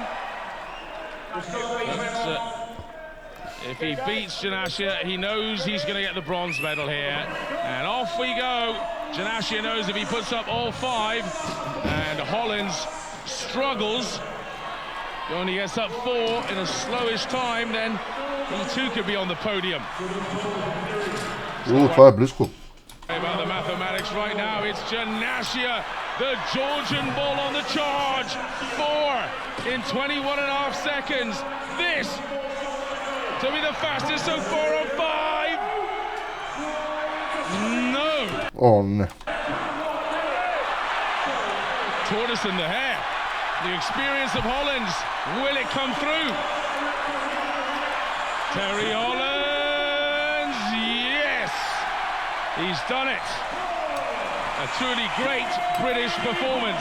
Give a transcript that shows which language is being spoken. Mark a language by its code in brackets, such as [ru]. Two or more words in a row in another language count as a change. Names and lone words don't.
[en] But, if he beats Janashia, he knows he's going to get the bronze medal here. And off we go. Janashia knows if he puts up all 5, and Hollins struggles, he only gets up 4 in a slowish time, then he too could be on the podium. [bg] Това е близко. [en] About the mathematics right now, it's Janashia, the Georgian bull on the charge. 4 in 21.5 seconds. This to be the fastest so far on 5. No. [bg] О, не. [en] Tortoise in the hair. The experience of Hollins. Will it come through? Terry Hollins. Yes. He's done it. A truly great British performance.